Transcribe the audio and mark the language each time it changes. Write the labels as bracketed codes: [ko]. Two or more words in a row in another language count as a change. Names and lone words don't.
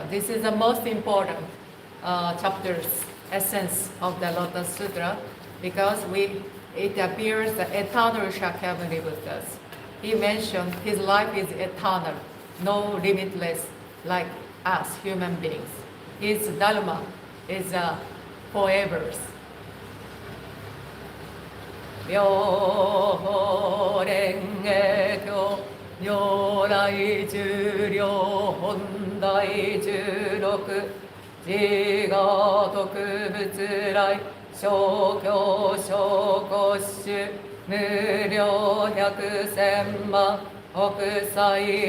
[en] This is the most important chapters, essence of the Lotus Sutra, because it appears the eternal Shakyamuni Buddhas. He mentioned his life is eternal, no limitless like us human beings. His Dharma is forever. [ja] 妙蓮華経如来寿量品第十六自我得仏来所経諸劫数無量百千万億載